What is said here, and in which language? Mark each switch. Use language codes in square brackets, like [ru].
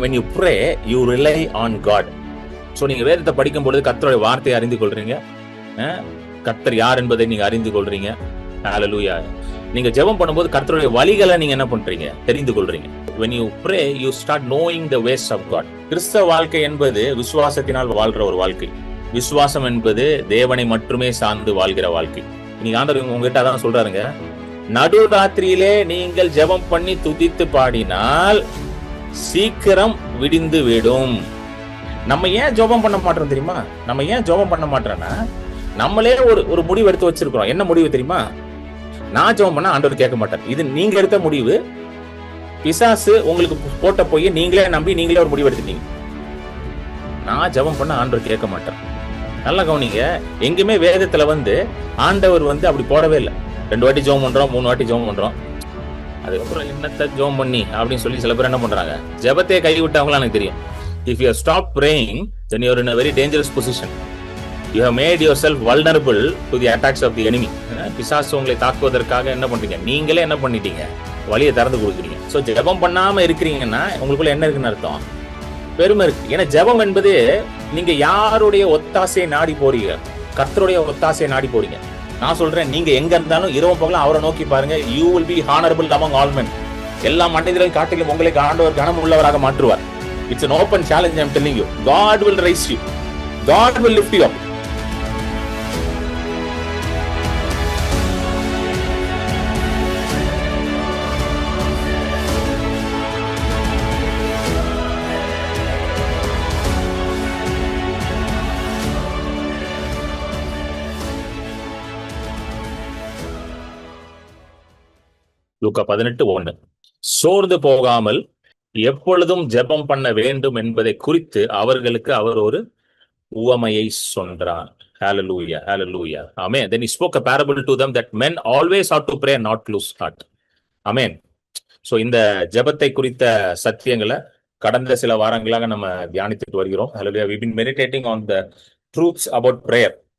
[en] when you pray you rely on God. [ta] So நீங்க வேதத்தை படிக்கும் பொழுது கர்த்தருடைய வார்த்தையை அறிந்து கொள்றீங்க. கர்த்தர் யார் என்பதை நீங்க அறிந்து கொள்றீங்க. ஹல்லேலூயா. நீங்க ஜெபம் பண்ணும்போது கர்த்தருடைய வழிகளை நீங்க என்ன பண்றீங்க? தெரிந்து கொள்றீங்க. [en] when you pray you start knowing the ways of God. [ta] கிறிஸ்தவ வாழ்க்கை என்பது விசுவாசத்தினால் வாழ்ற ஒரு வாழ்க்கை. விசுவாசம் என்பது தேவனை மட்டுமே சார்ந்து வாழ்கிற வாழ்க்கை. நீங்க ஆண்டவர் உங்ககிட்ட அதான் சொல்றாருங்க, நடுராத்திரியிலே நீங்கள் ஜெபம் பண்ணி துதித்து பாடினால் சீக்கிரம் விடிந்து விடும். நம்ம ஏன் ஜெபம் பண்ண மாட்டோம் தெரியுமா? நம்ம ஏன் ஜெபம் பண்ண மாட்டோம்னா, நம்மளே ஒரு முடிவு எடுத்து வச்சிருக்கிறோம். என்ன முடிவு தெரியுமா? நான் ஜெபம் பண்ணா ஆண்டவர் கேட்க மாட்டார். இது நீங்க எடுத்த முடிவு. பிசாசு உங்களுக்கு போட்ட போய் நீங்களே நம்பி நீங்களே ஒரு முடிவு எடுத்துட்டீங்க. நான் ஜெபம் பண்ண ஆண்டவர் கேட்க மாட்டார். நல்லா கவனிங்க. எங்குமே வேதத்துல ஆண்டவர் அப்படி போடவே இல்லை. 2 வாட்டி ஜெபம் பண்றோம், 3 வாட்டி ஜெபம் பண்றோம், அதுக்கப்புறம் என்னத்த ஜெபம் பண்ணி அப்படின்னு சொல்லி சில பேர் என்ன பண்றாங்க, ஜெபத்தையே கைவிட்டவங்களும் எனக்கு தெரியும். [en] If you stop praying, then you are in a very dangerous position. You have made yourself vulnerable to the attacks of the enemy. [ta] பிசாசு உங்களை தாக்குவதற்காக என்ன பண்றீங்க? நீங்களே என்ன பண்ணிட்டீங்க? வழியை திறந்து கொடுக்குறீங்க. ஸோ ஜெபம் பண்ணாம இருக்கிறீங்கன்னா உங்களுக்குள்ள என்ன இருக்குன்னு அர்த்தம்? பெருமை இருக்கு. ஏன்னா ஜெபம் என்பது நீங்க யாருடைய ஒத்தாசையை நாடி போறீங்க? கர்த்தருடைய ஒத்தாசையை நாடி போறீங்க. நான் சொல்றேன், நீங்க எங்க இருந்தாலும் இரவும் பகலும் அவரை நோக்கி பாருங்க. [en] You will be honorable among all men. [ta] எல்லா மனிதர்கள் காட்டிலும் உங்களை ஆண்டவர் கனம் உள்ளவராக மாற்றுவார். [en] It's an open challenge, I am telling you. God will raise you. God will lift you up. [ta] லூக்கா 18:1. சோர்ந்து போகாமல் எப்பொழுதும் ஜெபம் பண்ண வேண்டும் என்பதை குறித்து அவர்களுக்கு அவர் ஒரு உவமையை சொன்னார். [en] Hallelujah, hallelujah. Amen. Then he spoke a parable to them that men always ought to pray and not lose heart. Amen. [ta] So இந்த ஜெபத்தை குறித்த சத்தியங்களை கடந்த சில வாரங்களாக நம்ம தியானித்துட்டு வருகிறோம். [en] Hallelujah. We've been meditating on the truths about prayer.